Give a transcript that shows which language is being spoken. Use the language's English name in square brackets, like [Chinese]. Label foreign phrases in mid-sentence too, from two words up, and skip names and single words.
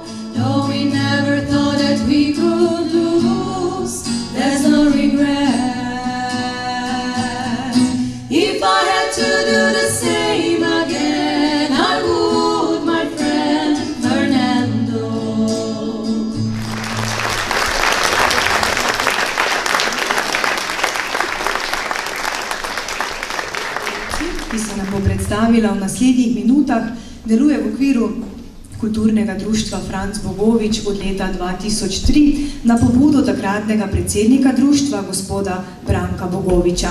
[English] Though we never thought that we could lose, there's no regret. If I had to do the same again, I would, my friend, Fernando. [Slovenian] Ki se nam bo predstavila v naslednjih minutah, deluje v okviru kulturnega društva Franc Bogovič od leta 2003 na pobudo takratnega predsednika društva, gospoda Branka Bogoviča.